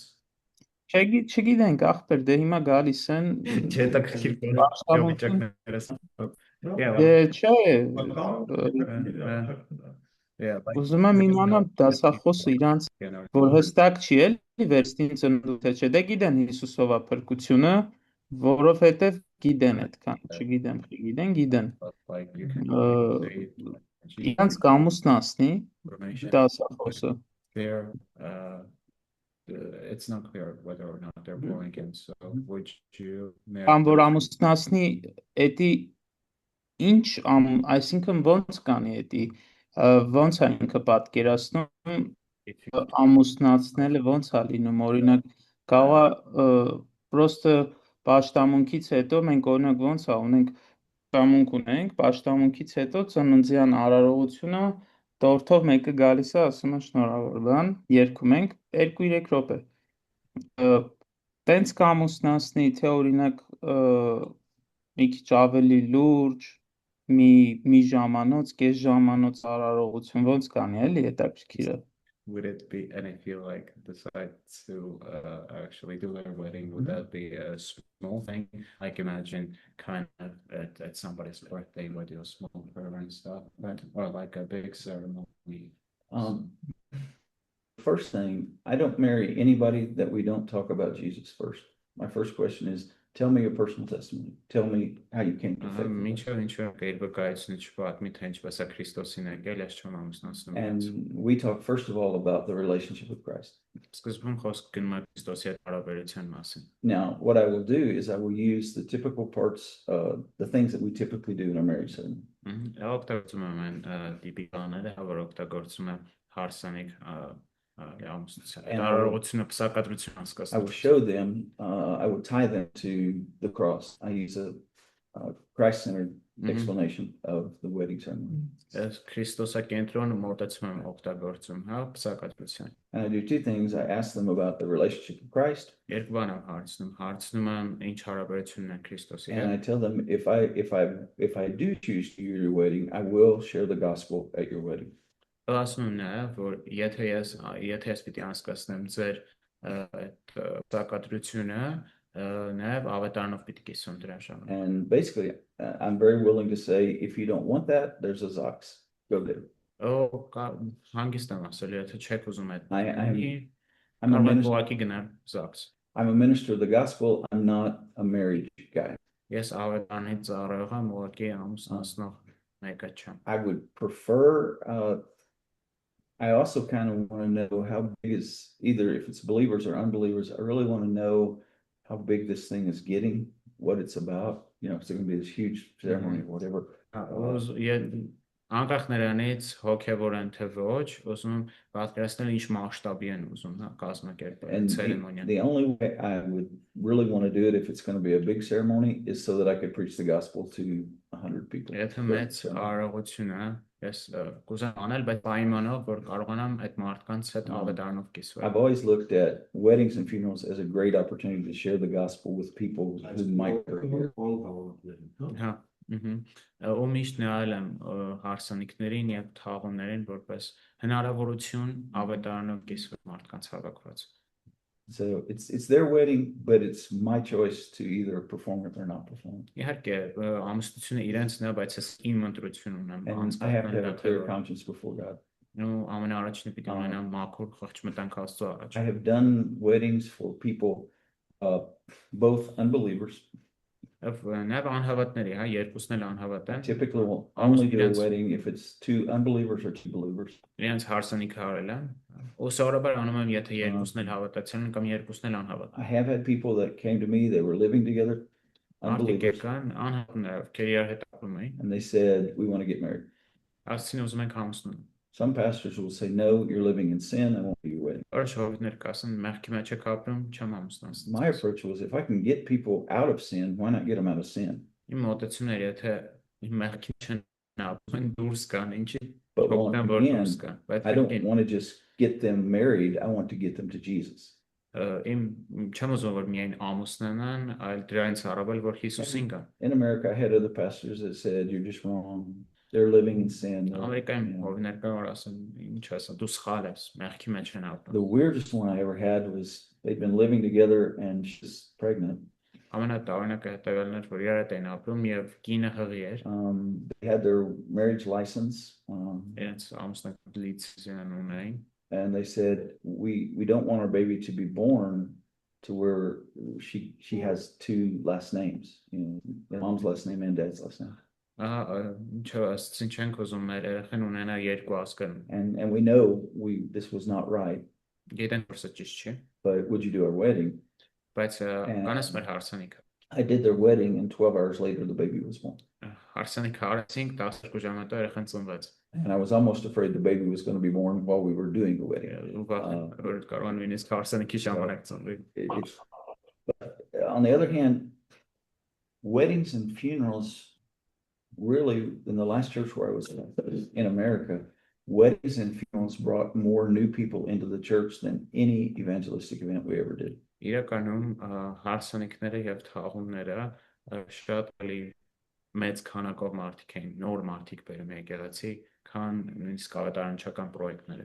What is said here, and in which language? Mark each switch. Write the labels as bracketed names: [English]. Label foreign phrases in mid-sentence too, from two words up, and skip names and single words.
[Armenian] Չգիտենք, ախպեր, դե հիմա գալիս են չհետաքրքիր Պաշտամունքին- [English] Yeah, [Armenian] Դե չէ, [English] yeah, like, [Armenian] ուզում եմ իմանամ դասախոսը իրանց [English] you know, [Armenian] որ հստակ չի էլի վերստին ծնունդը թե չէ, դե գիտեն Հիսուսով է փրկությունը, որովհետև գիտեն այդքան, չգիտեմ, գիտեն, [English] like you can say [Armenian] իրանց կամուսնացնի [English] information [Armenian] դասախոսը, [English] there. It's not clear whether or not they're born again. So would you marry [Armenian] կամ որ [English] them? [Armenian] ամուսնացնի, էդի ինչ, այսինքն ոնց կանի էդի, ոնց է ինքը պատկերացնում, [English] If you [Armenian] ամուսնացնելը ոնց է լինում, օրինակ, կարող է պրոստը պաշտամունքից հետո մենք օրինակ ոնց է ունենք պաշտամունք ունենք, պաշտամունքից հետո ծննդյան արարողությունը տորթով մեկը գալիս է, ասում է շնորհավոր բան, երգում ենք 2-3 րոպե։ Տենց կամուսնացնի, թե օրինակ մի քիչ ավելի լուրջ, մի ժամանոց, կես ժամանոց արարողություն ոնց կանի, էլի հետաքրքիր է։ [English] would it be, and if you like decide to actually do their wedding, would that be a small thing? Like imagine kind of at somebody's birthday where do a small prayer and stuff, but or like a big ceremony. First thing, I don't marry anybody that we don't talk about Jesus first. My first question is, tell me your personal testimony. Tell me how you came to faith. in Christ. [Armenian] Ինչ կերպակայեցնի չպատմի թե ինչպես է Քրիստոսին եկել, ես չեմ ամուսնացնում։ [English] And we talk first of all about the relationship with Christ. [Armenian] Սկզբում խոսք գնում է Քրիստոսի հետ հարաբերության մասին։ [English] Now, what I will do is I will use the typical parts, the things that we typically do in our marriage ceremony. [Armenian] Օգտագործում եմ այն տիպիկաները, որ օգտագործում եմ հարսանիք ամուսնության։ Արարողությունը պսակադրություն [English] I will [Armenian] հասկացնում։ [English] show them, I will tie them to the cross. I use a Christ-centered explanation of the wedding ceremony. [Armenian] Ես Քրիստոսակենտրոն մոտեցում եմ օգտագործում, հա, պսակադրության։ [English] And I do two things. I ask them about the relationship with Christ, [Armenian] Երկու բան եմ հարցնում եմ ինչ հարաբերությունն է Քրիստոսի [English] and I [Armenian] հետ։ [English] tell them if I do choose to do your wedding, I will share the gospel at your wedding. [Armenian] Ասում եմ նաև, որ եթե ես պիտի անցկացնեմ ձեր այդ պսակադրությունը, նաև ավետարանով պիտի կիսում դրա ժամանակ։ [English] And basically, I'm very willing to say, if you don't want that, there's a Zox. Go there. [Armenian] Հանգիստ եմ ասել, եթե չեք ուզում այդ [English] I'm a [Armenian] կարող եք [English] minister. [Armenian] ուղղակի գնալ Զաքս։ [English] I'm a minister of the gospel. I'm not a married guy. [Armenian] Ես ավետարանի ծառայող եմ, ուղղակի ամուսնացնող մեկը չեմ։ [English] I would prefer, I also kind of want to know how big is, either if it's believers or unbelievers, I really want to know how big this thing is getting, what it's about. You know, it's going to be this huge ceremony or whatever. [Armenian] Անկախ նրանից հոգևոր են թե ոչ, ուզում եմ պատկերացնել ինչ մասշտաբի են ուզում, հա, կազմակերպել [English] And [Armenian] ցերեմոնիա։ [English] the only way I would really want to do it, if it's going to be a big ceremony, is so that I could preach the gospel to 100 people. [Armenian] Եթե մեծ արարողություն է, ես կուզեմ անել, բայց պայմանով, որ կարողանամ այդ մարդկանց հետ ավետարանով կիսվել։ [English] I've always looked at weddings and funerals as a great opportunity to share the gospel with people who might be here. [Armenian] Հա, ու միշտ նայել եմ հարսանիքներին եւ թաղումներին որպես հնարավորություն ավետարանով կիսվել մարդկանց հավաքված։ [English] So it's their wedding, but it's my choice to either perform it or not perform it. [Armenian] Իհարկե, ամուսնությունը իրենցն է, բայց ես իմ ընտրություն ունեմ [English] And I have to have a clear conscience before God. [Armenian] Ու ամենաառաջինը պիտի ունենամ մաքուր խղճ մտանք Աստծո առաջ։ [English] I have done weddings for people, both unbelievers. [Armenian] Նաև անհավատների, հա, երկուսն էլ անհավատ են։ [English] Typically will only do a wedding if it's two unbelievers or two believers. [Armenian] Իրենց հարսանիքը արել են։ Ու սովորաբար անում եմ, եթե երկուսն էլ հավատացել են կամ երկուսն էլ անհավատ։ [English] I have had people that came to me, they were living together, [Armenian] Մարդիկ [English] unbelievers, [Armenian] եկան, անհավատներ, ովքեր իրար հետ ապրում էին։ [English] and they said, we want to get married. [Armenian] Ասեցին ուզում ենք ամուսնու։ [English] Some pastors will say, no, you're living in sin, I won't do your wedding. [Armenian] Որոշ հովիվներ կասեն, մեղքի մեջ եք ապրում, չեմ ամուսնանց։ [English] My approach was, if I can get people out of sin, why not get them out of sin? [Armenian] Իմ մոտեցումն էր, եթե մեղքի չեն ապրում, դուրս գան, ինչի [English] But [Armenian] օգնան, որ [English] again, [Armenian] դուրս գան։ Բայց [English] I don't want to just get them married, I want to get them to Jesus. [Armenian] իմ չեմ ուզում որ միայն ամուսնանան, այլ դրանից առավել որ Հիսուսին գան։ [English] In America, I had other pastors that said, you're just wrong, they're living in sin. [Armenian] Ամերիկայում [English] You know. [Armenian] հովիվներ կան, որ ասեն, ինչ ասեմ, դու սխալ ես, մեղքի մեջ են ապրում։ [English] The weirdest one I ever had was they'd been living together and she's pregnant. [Armenian] Ամենատարօրինակը հետևյալն էր, որ իրար հետ էին ապրում եւ կինը հղի էր։ [English] They had their marriage license, [Armenian] Իրենց ամուսնական լիցենզիան ունեին։ [English] and they said, we don't want our baby to be born to where she has two last names, you know, mom's last name and dad's last name. [Armenian] Ինչու ասեցին չենք ուզում մեր երեխան ունենա երկու ազգան։ [English] And we know this was not right, [Armenian] Գիտեն որ սա ճիշտ չէ, [English] but would you do our wedding? [Armenian] բայց կանես մեր հարսանիքը։ [English] I did their wedding and 12 hours later the baby was born. [Armenian] Հարսանիքը արեցինք 12 ժամ հետո երեխան ծնվեց։ [English] And I was almost afraid the baby was going to be born while we were doing the wedding. [Armenian] Ու որ կարող են նույնիսկ հարսանիքի ժամանակ ծնվի։ [English] On the other hand, weddings and funerals, really, in the last church where I was in America, weddings and funerals brought more new people into the church than any evangelistic event we ever did. [Armenian] Իրականում հարսանիքները եւ թաղումները շատ էլի մեծ քանակով մարդիկ էին, նոր մարդիկ բերում եկեղեցի, քան նույնիսկ ավետարանչական պրոյեկտները։